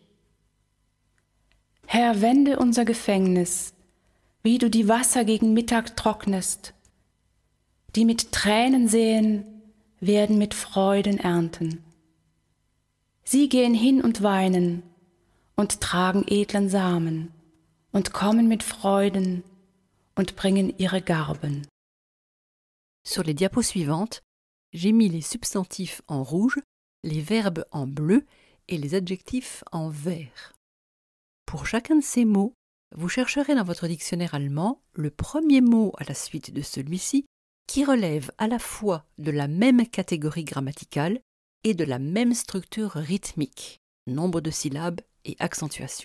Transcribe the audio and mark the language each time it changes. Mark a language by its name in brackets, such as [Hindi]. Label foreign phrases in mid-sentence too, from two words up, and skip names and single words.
[German] Herr, wende unser Gefängnis, wie du die Wasser gegen Mittag trocknest. Die mit Tränen säen, werden mit Freuden ernten. Sie gehen hin und weinen und tragen edlen Samen und kommen mit Freuden und bringen ihre Garben. [French] Sur les diapos suivantes, j'ai mis les substantifs en rouge, les verbes en bleu et les adjectifs en vert. Pour chacun de ces mots, vous chercherez dans votre dictionnaire allemand le premier mot à la suite de celui-ci qui relève à la fois de la même catégorie grammaticale et de la même structure rythmique, nombre de syllabes et accentuation.